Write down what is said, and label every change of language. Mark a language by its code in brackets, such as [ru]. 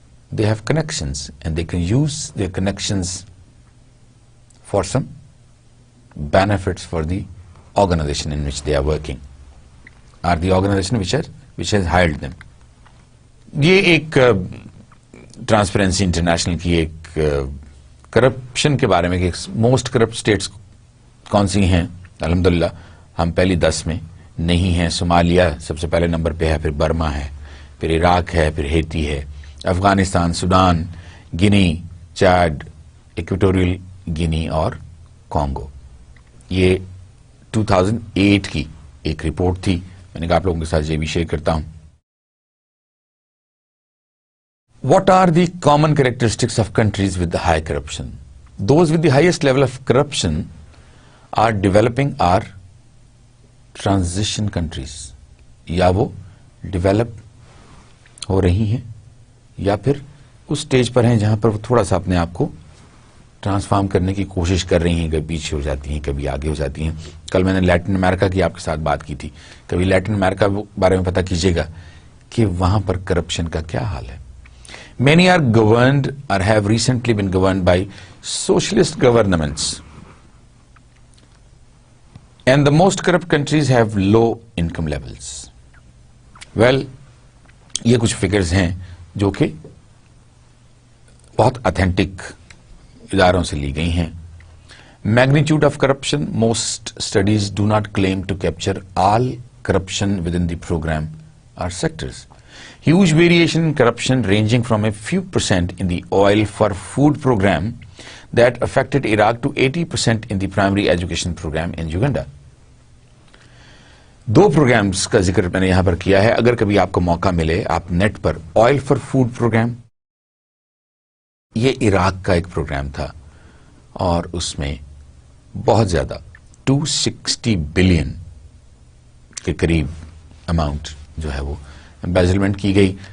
[en] They have connections and they can use their connections for some benefits for the organization in which they are working or the organization which has hired them. [ur] یہ ایک transparency international کی ایک corruption کے بارے میں کہ most corrupt status کون سی ہیں. الحمدللہ ہم پہلی 10 میں نہیں ہیں. صومالیہ سب سے پہلے نمبر پہ ہے, پھر برما ہے, پھر عراق ہے, پھر ہیتی ہے, افغانستان, سوڈان, گنی, چاڈ, ایکویٹوریل گنی اور کانگو. یہ 2008 کی ایک رپورٹ تھی. میں نے کہا آپ لوگوں کے ساتھ یہ بھی شیئر کرتا ہوں. [en] What are the common characteristics of countries with the high corruption? Those with the highest level of corruption are developing or transition countries. [ur] یا وہ ڈیولپ ہو رہی ہیں یا پھر اس سٹیج پر ہیں جہاں پر وہ تھوڑا سا اپنے آپ کو ٹرانسفارم کرنے کی کوشش کر رہی ہیں. کبھی پیچھے ہو جاتی ہیں, کبھی آگے ہو جاتی ہیں. کل میں نے لیٹن امریکہ کی آپ کے ساتھ بات کی تھی. کبھی لیٹن امریکہ بارے میں پتہ کیجیے گا کہ وہاں پر کرپشن کا کیا حال ہے. [en] Many are governed or have recently been governed by socialist governments. And the most corrupt countries have low income levels. [ur] Well, یہ کچھ فگرز ہیں جو کہ بہت اتھینٹک اداروں سے لی گئی ہیں. [en] Magnitude of corruption, most studies do not claim to capture all corruption within the program or sectors. Huge variation in corruption ranging from a few percent in the oil for food program that affected Iraq to 80% in the primary education program in Uganda. [ur] 2 programmes کا ذکر میں نے یہاں پر کیا ہے. اگر کبھی آپ کو موقع ملے آپ net per oil for food programme, یہ عراق کا ایک پروگرام تھا اور اس میں بہت زیادہ 260 بلین کے قریب اماؤنٹ جو ہے وہ امبیزلمنٹ کی گئی.